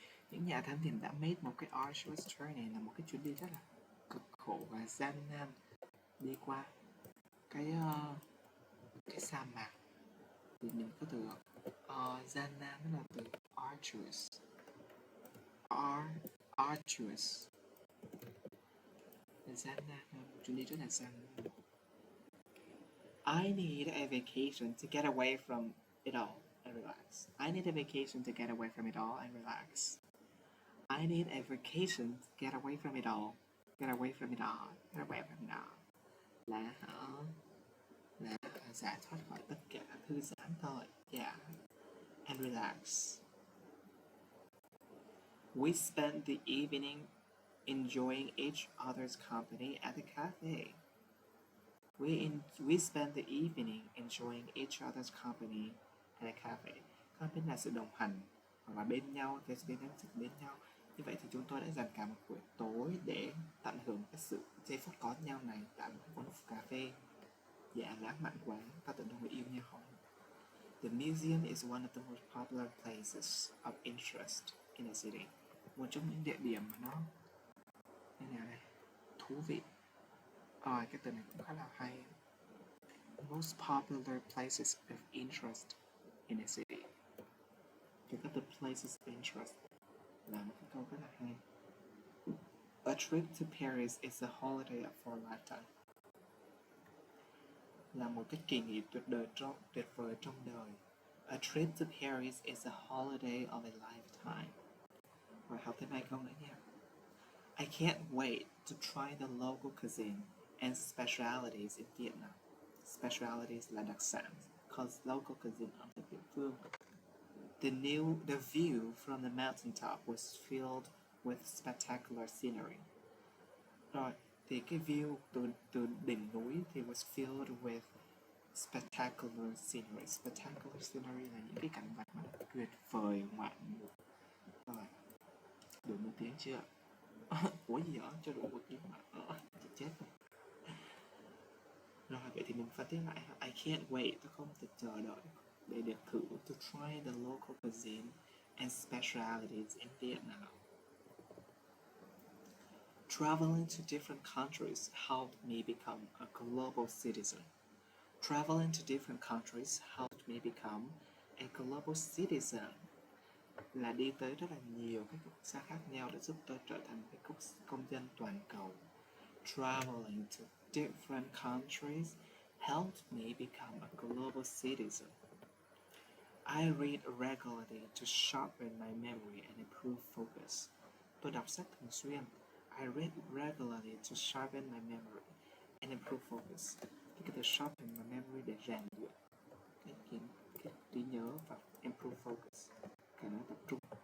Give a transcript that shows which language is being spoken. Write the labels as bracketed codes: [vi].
[vi] Những nhà thám hiểm đã made một cái [en] arduous journey, [vi] là một cái chuyến đi rất là cực khổ và gian nan, đi qua cái sa mạc. Thì mình có từ gian nan, đó là từ arduous. Arduous là gian nan, chuyến đi rất là gian nan. [en] I need a vacation to get away from it all and relax. I need a vacation to get away from it all and relax. I need a vacation to get away from it all. Get away from it all. Get away from it all. [vi] Là giải thoát khỏi tất cả, thư giãn thôi. [en] Yeah. And relax. We spent the evening enjoying each other's company at the cafe. We spent the evening enjoying each other's company at a cafe. [vi] Company là sự đồng hành hoặc là bên nhau, cái sự bên nhau. Như vậy thì chúng tôi đã dành cả một buổi tối để tận hưởng cái sự giây phút có nhau này tại một quán cà phê. Dạ, lãng mạn quá, ta tưởng đâu người yêu nhau không? [en] The museum is one of the most popular places of interest in the city. [vi] Một trong những địa điểm mà nó như nào này, thú vị. Cái từ này cũng khá là hay. [en] Most popular places of interest in a city. [vi] Thì các từ [en] places of interest [vi] là một cái câu rất là hay. [en] A trip to Paris is a holiday for a lifetime. [vi] Là một cái kỳ nghỉ tuyệt vời trong đời. [en] A trip to Paris is a holiday of a lifetime. [vi] Rồi học thêm 2 câu nữa nha. [en] I can't wait to try the local cuisine and specialities in Vietnam. [vi] Specialities là đặc sản, [en] cause local cuisine [vi] ở địa phương. [en] The view from the mountaintop was filled with spectacular scenery. [vi] Rồi, thì cái view từ đỉnh núi thì [en] was filled with spectacular scenery. Spectacular scenery [vi] là những cái cảnh vật mà tuyệt vời, ngoạn mục. Rồi, đủ một tiếng chưa? Ủa gì vậy? Cho đủ một tiếng mà chết rồi. Rồi, vậy thì mình phân tích lại. [en] I can't wait, [vi] tôi không thể chờ đợi để được thử [en] to try the local cuisine and specialities in Vietnam. Traveling to different countries helped me become a global citizen. Traveling to different countries helped me become a global citizen. [vi] Là đi tới rất là nhiều các quốc gia khác nhau để giúp tôi trở thành một công dân toàn cầu. [en] Traveling to different countries helped me become a global citizen. I read regularly to sharpen my memory and improve focus. [vi] Tôi đọc sách thường xuyên. [en] I read regularly to sharpen my memory and improve focus. [vi] Thì cái từ [en] sharpen my memory [vi] để rèn luyện cái trí nhớ và [en] improve focus, [vi] khả năng tập trung.